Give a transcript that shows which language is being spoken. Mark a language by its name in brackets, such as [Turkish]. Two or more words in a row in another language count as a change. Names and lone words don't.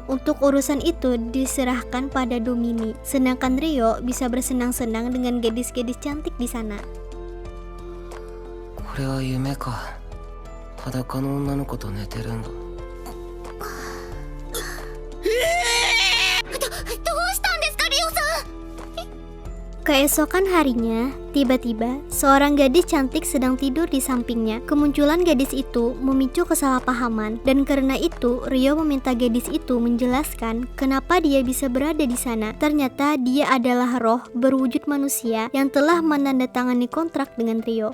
[Indonesian] Untuk urusan itu diserahkan pada Domini, sedangkan Ryo bisa bersenang-senang dengan gadis-gadis cantik di sana. [Japanese] これは夢か。裸の女の子と寝てるんだ。どうしたんですか、リオさん。 [Indonesian] Keesokan harinya, tiba-tiba seorang gadis cantik sedang tidur di sampingnya. Kemunculan gadis itu memicu kesalahpahaman dan karena itu Ryo meminta gadis itu menjelaskan kenapa dia bisa berada di sana. Ternyata dia adalah roh berwujud manusia yang telah menandatangani kontrak dengan Ryo.